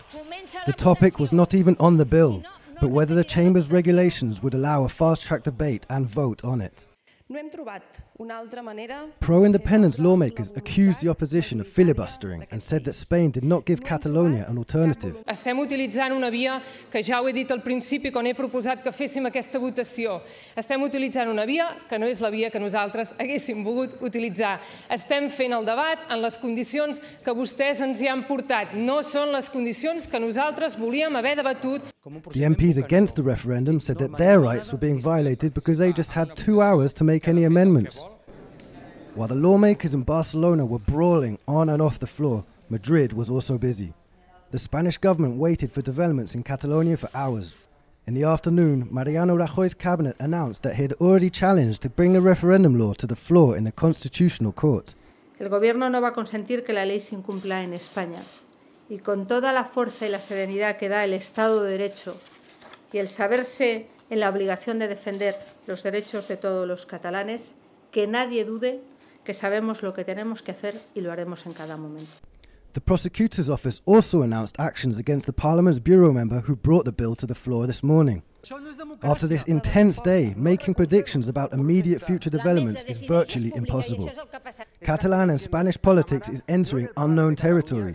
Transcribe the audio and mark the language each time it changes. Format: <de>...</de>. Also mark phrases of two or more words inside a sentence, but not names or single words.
<en>The topic was not even on the bill, but whether the chamber's regulations would allow a fast-track debate and vote on it. Pro-independence lawmakers accused the opposition of filibustering and said that Spain did not give Catalonia an alternative.</en> <ca>Estem utilitzant una via que ja ho he dit al principi quan he proposat que féssim aquesta votació. Estem utilitzant una via que no és la via que nosaltres haguéssim volgut utilitzar. Estem fent el debat en les condicions que vostès ens hi han portat. No són les condicions que nosaltres volíem haver debatut.</ca> <en>The MPs against the referendum said that their rights were being violated because they just had 2 hours to make any amendments. While the lawmakers in Barcelona were brawling on and off the floor, Madrid was also busy. The Spanish government waited for developments in Catalonia for hours. In the afternoon, Mariano Rajoy's cabinet announced that he had already challenged to bring the referendum law to the floor in the Constitutional Court.</en> <es>El gobierno no va a consentir que la ley se incumpla en España. Y con toda la fuerza y la serenidad que da el Estado de Derecho y el saberse en la obligación de defender los derechos de todos los catalanes, que nadie dude que sabemos lo que tenemos que hacer y lo haremos en cada momento.</es> <en>The prosecutor's office also announced actions against the Parliament's bureau member who brought the bill to the floor this morning. After this intense day, making predictions about immediate future developments is virtually impossible. Catalan and Spanish politics is entering unknown territory.</en>